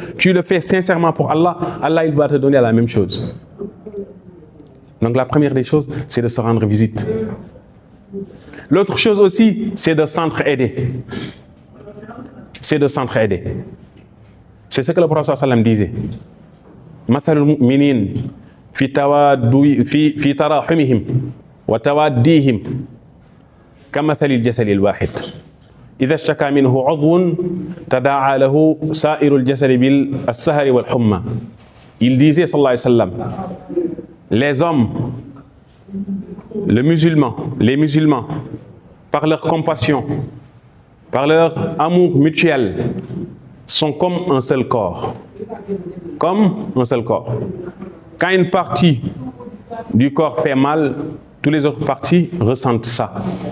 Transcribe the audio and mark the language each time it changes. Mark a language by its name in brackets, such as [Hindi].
[French] Tu le fais sincèrement pour Allah, Allah il va te donner la même chose. Donc la première des choses, c'est de se rendre visite. L'autre chose aussi, c'est de s'entraider. C'est de s'entraider. C'est ce que le prophète sallam disait. [Arabic] Mathalul mu'minin fi tarahumihim wa tawaddihim كمثل الجسد الواحد إذا اشتكى منه عضو تداعى له سائر الجسد بالسهر والحمى. [French] Il disait sallallahu alayhi wa sallam, les hommes, les musulmans, par leur compassion, par leur amour mutuel, sont comme un seul corps. Comme un seul corps. Quand une partie du corps fait mal, toutes les autres parties ressentent ça.